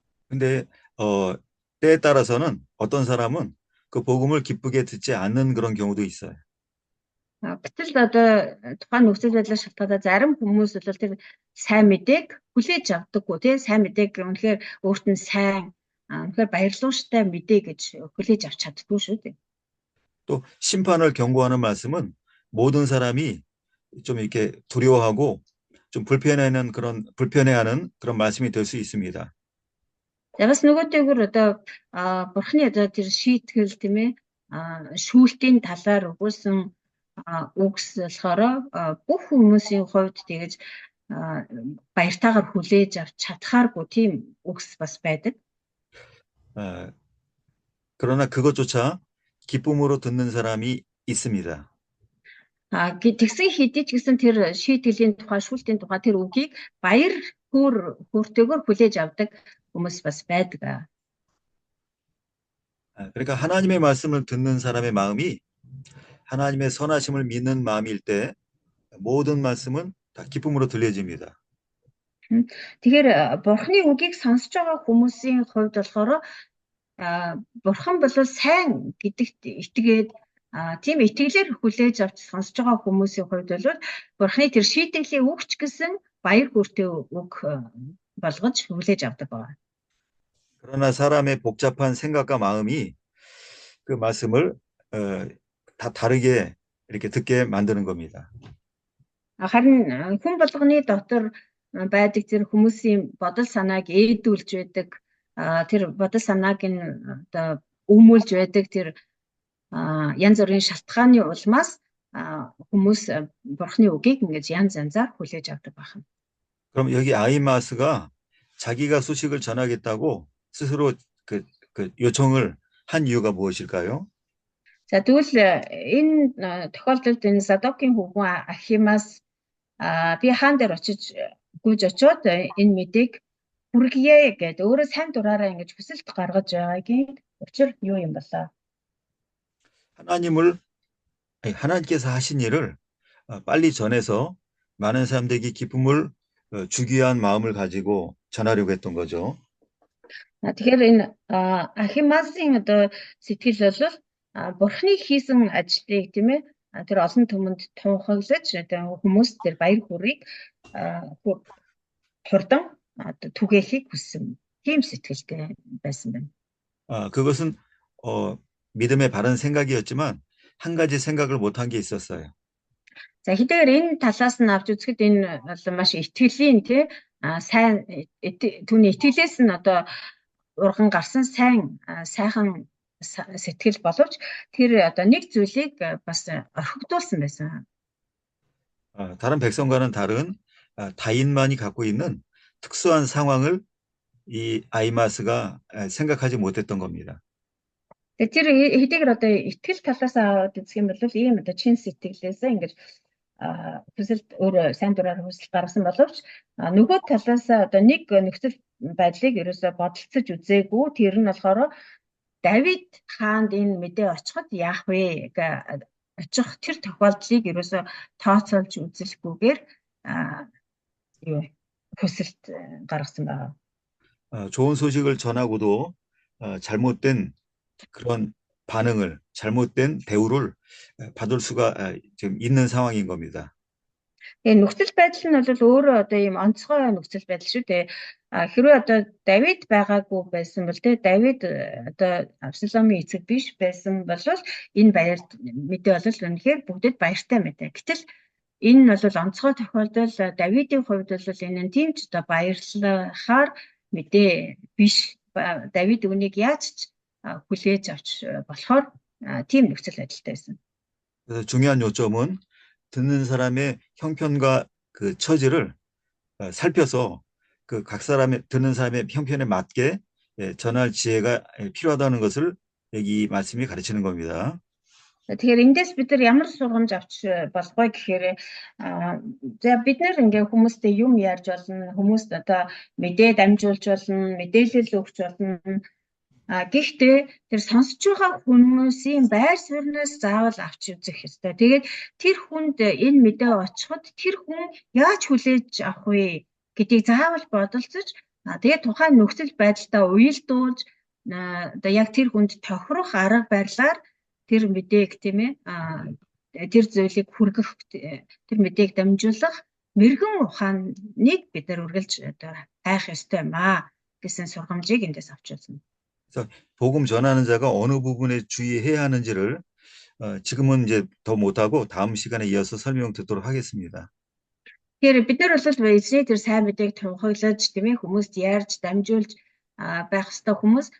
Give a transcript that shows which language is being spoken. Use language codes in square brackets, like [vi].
[ko] 근데 때에 따라서는 어떤 사람은 그 복음을 기쁘게 듣지 않는 그런 경우도 있어요. [mn] Гэтэл одоо тухайн нөхцөл байдлаас шалтгаалаад зарим хүмүүс бол тэр сайн мэдээг хүлээж авдаггүй тий. Сайн мэдээг үнэхээр өөрт нь сайн үнэхээр баярлууштай мэдээ гэж хүлээж авч чаддгүй шүү дээ. [ko] 또 심판을 경고하는 말씀은 모든 사람이 좀 이렇게 두려워하고 좀 불편해하는 그런 말씀이 될 수 있습니다. [mn] Бас нөгөөтэйгүр одоо бурхны одоо тэр шийтгэл тийм ээ шүүлтийн талаар өгүүлсэн үгс болохоор бүх хүмүүсийн хувьд тэгэж баяртайгаар хүлээж авч чадхааргүй тийм үгс бас байдаг. [ko] 그러나 그것조차 기쁨으로 듣는 사람이 있습니다. [mn] Тэгсэн хэдий ч гэсэн тэр шийтгэлийн тухай шүүлтийн тухай тэр үгийг баяр хөөртэйгээр хүлээж авдаг хүмүүс бас байдаг. [ko] 그러니까 하나님의 말씀을 듣는 사람의 마음이 하나님의 선하심을 믿는 마음일 때 모든 말씀은 다 기쁨으로 들려집니다. [mn] Тэгэхээр бурхны үгийг сонсож байгаа хүмүүсийн хувьд болохоор бурхан бол сайн гэдэгт итгээд тийм итгэлээр хүлээж авч сонсож байгаа хүмүүсийн хувьд бол бурхны тэр шийтгэлийн үгч гэсэн баяр хөөртэй үг болгож хүлээж авдаг байна. [ko] 그러나 사람의 복잡한 생각과 마음이 그 말씀을 다 다르게 이렇게 듣게 만드는 겁니다. [mn] харин хүн болгоны дотор байдаг тэр хүмүүсийн бодол санааг ээдүүлж байдаг тэр бодол санааг нь одоо өмүүлж байдаг тэр янз бүрийн шалтгааны улмаас хүмүүс бурхны үгийг ингэж янз янзаар хүлээж авдаг байна. [ko] 그럼 여기 아이마스가 자기가 소식을 전하겠다고 스스로 그 요청을 한 이유가 무엇일까요? [mn] За тэгвэл энэ тохиолдолд энэ Задокийн хүүхэн Ахимаас би хаан дээр очиж гүйж очиод энэ мэдээг хүргье гэдэг өөрөө сайн дураараа ингэж хүсэлт гаргаж байгаагийн учир юу юм болоо? [ko] 하나님께서 하신 일을 빨리 전해서 많은 사람들에게 기쁨을 주기 위한 마음을 가지고 전하려고 했던 거죠. [mn] Тэгэхээр энэ Ахимасын одоо сэтгэл бол бурхны хийсэн ажлыг тийм ээ тэр олон түмэнд тунхаглаж хүмүүс тэр баяр хүрийг хурдан түгээхийг хүссэн тийм сэтгэлтэй байсан байна. [ko] 그것은 믿음의 바른 생각이었지만 한 가지 생각을 못한 게 있었어요. [mn] За хэдийгээр энэ талаас нь авч үзэхэд энэ бол маш итгэлийн тий сайн түүний итгэлээс нь одоо урган гарсан сайхан сэтгэл боловч тэр одоо нэг зүйлийг бас орхигдуулсан байсан. [ko] 다른 백성과는 다른 다인만이 갖고 있는 특수한 상황을 이 아이마스가 생각하지 못했던 겁니다. [mn] Тэр хэдийгээр одоо итгэл талаас аваад үзэх юм бол ийм одоо чин сэтгэлээс ингэж хүсэлт өөр сайн дураар хүсэл гаргасан боловч нөгөө талаас одоо нэг нөхцөл байдлыг ерөөсө бодолцож үзээгүй. Тэр нь болохоор Давид хаанд энэ мэдээ очиход яах вэ очих тэр тохиолдлыг ерөөсө тооцоолж үзэлгүйгээр хүсэлт гаргасан байна. [ko] 좋은 소식을 전하고도 잘못된 그런 반응을, 잘못된 대우를 받을 수가 지금 있는 상황인 겁니다. [mn] Нөхцөл байдал нь бол өөрөө одоо ийм онцгой нөхцөл байдал шүү дээ. Хэрвээ одоо Давид байгаагүй байсан бол Давид одоо Абсаломын эцэг биш байсан бол энэ мэдээ бол үнэхээр бүгдэд баяртай мэдээ. Гэтэл энэ нь бол онцгой тохиолдол. Давидын хувьд бол энэ нь тийм ч одоо баярлахаар мэдээ биш. Давид үнийг яаж ч хүлээж авч болохоор тийм нөхцөл байдалтай байсан. [ko] 그래서 중요한 요점은 듣는 사람의 형편과 그 처지를 살펴서 그 각 사람의 듣는 사람의 형편에 맞게 전할 지혜가 필요하다는 것을 여기 말씀이 가르치는 겁니다. [mn] Тэгэхээр эндээс бид нар ямар сургамж авч болохгүй гэхээр за бид нар ингээ хүмүүстэй юм ярьж болно, хүмүүст одоо мэдээ дамжуулж болно, мэдээлэл өгч болно. Гэхдээ тэр сонсож байгаа хүмүүсийн байр сууриас заавал авч үзэх ёстой. Тэгээд тэр хүнд энэ мэдээ очиход тэр хүн яаж хүлээж авах вэ гэдгийг заавал бодолцож тэгээд тухайн нөхцөл байдалтай уялдуулж одоо яг тэр хүнд тохирох арга барилаар тэр мэдээг тийм ээ тэр зүйлийг хүргэх тэр мэдээг дамжуулах мэрэгэн ухааныг бид нар үргэлж одоо хайх ёстой юм гэсэн сургамжийг эндээс авч үзсэн. [ko] 그래서 복음 전하는 자가 어느 부분에 주의해야 하는지를 지금은 이제 더 못하고 다음 시간에 이어서 설명 듣도록 하겠습니다. [mn] Тэгэхээр бид нар бол эзний тэр сайн мэдээг тунхаглаж тийм ээ хүмүүст ярьж дамжуулж байх ёстой хүмүүс.